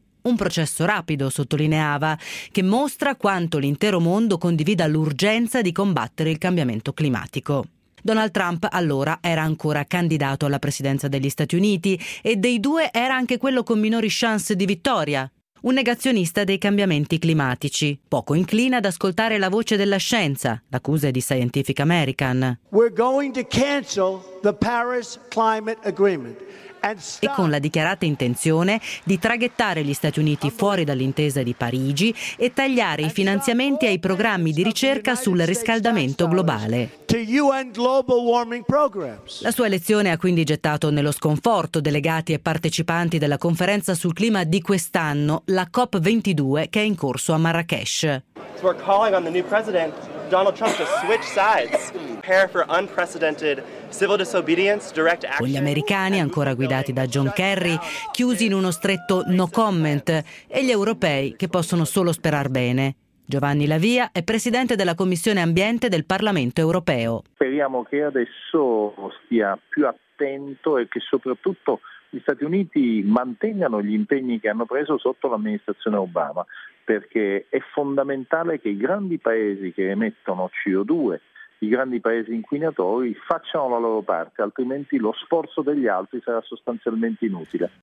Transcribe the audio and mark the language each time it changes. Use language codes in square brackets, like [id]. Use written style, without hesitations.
[it] Un processo rapido, sottolineava, che mostra quanto l'intero mondo condivida l'urgenza di combattere il cambiamento climatico. Donald Trump allora era ancora candidato alla presidenza degli Stati Uniti e dei due era anche quello con minori chance di vittoria. Un negazionista dei cambiamenti climatici, poco incline ad ascoltare la voce della scienza, l'accusa di Scientific American. [en] We're going to cancel the Paris Climate Agreement. [it] E con la dichiarata intenzione di traghettare gli Stati Uniti fuori dall'intesa di Parigi e tagliare i finanziamenti ai programmi di ricerca sul riscaldamento globale. La sua elezione ha quindi gettato nello sconforto delegati e partecipanti della conferenza sul clima di quest'anno, la COP22, che è in corso a Marrakech. [en] We're calling on the new president Donald Trump to switch sides, prepare for unprecedented civil disobedience, direct action. [it] Con gli americani ancora guidati da John Kerry, chiusi in uno stretto no comment, e gli europei che possono solo sperar bene. Giovanni La Via è presidente della Commissione Ambiente del Parlamento Europeo. Speriamo che adesso stia più attento e che soprattutto gli Stati Uniti mantengano gli impegni che hanno preso sotto l'amministrazione Obama, perché è fondamentale che i grandi paesi che emettono CO2, i grandi paesi inquinatori, facciano la loro parte, altrimenti lo sforzo degli altri sarà sostanzialmente inutile.